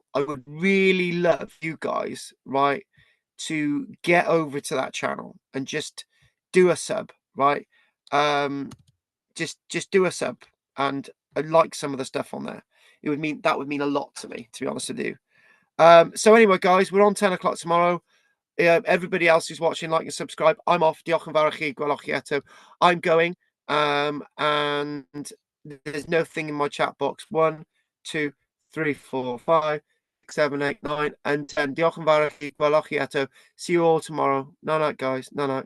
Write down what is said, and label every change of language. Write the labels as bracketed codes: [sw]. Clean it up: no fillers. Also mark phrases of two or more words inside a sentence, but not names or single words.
[en] I would really love you guys, right, to get over to that channel and just do a sub, right? Just do a sub and like some of the stuff on there. That would mean a lot to me, to be honest with you. So anyway, guys, we're on 10 o'clock tomorrow. Everybody else who's watching, like and subscribe. I'm off. [cy] Diolch yn fawr i chi, gwelwch chi eto. [en] I'm going. And there's nothing in my chat box. 1, 2, 3, 4, 5, 6, 7, 8, 9, and 10. [cy] Diolch yn fawr i chi, gwelwch chi eto. [en] See you all tomorrow. No night, guys. No night.